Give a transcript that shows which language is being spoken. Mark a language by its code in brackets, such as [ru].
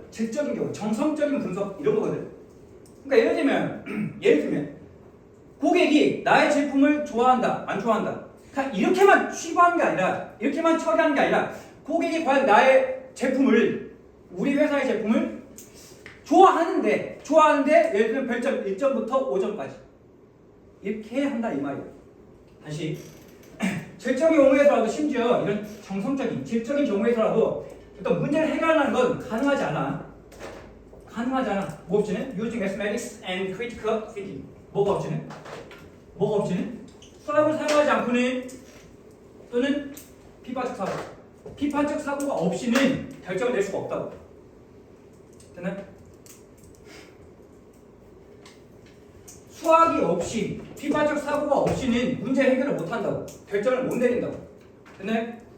[ko] 질적인 경우, 정성적인 분석 이런 거거든. 그러니까 예를 들면 고객이 나의 제품을 좋아한다 안 좋아한다 이렇게만 취급하는 게 아니라 이렇게만 처리하는 게 아니라 고객이 과연 나의 제품을, 우리 회사의 제품을 좋아하는데 예를 들면 별점 1점부터 5점까지 이렇게 한다 이 말이에요. 다시 질적인 경우에서라도 심지어 이런 정성적인 질적인 경우에서라도 어떤 문제를 해결하는 건 가능하지 않아. 뭐 없지는? [en] Using mathematics and critical thinking. [ko] 뭐가 없지는? 수학을 사용하지 않고는 또는 비판적 사고가 없이는 결정을 낼 수가 없다고. 됐나요? 수학이 없이 비판적 사고가 없이는 문제 해결을 못 한다고. 결정을 못 내린다고. 됐나요?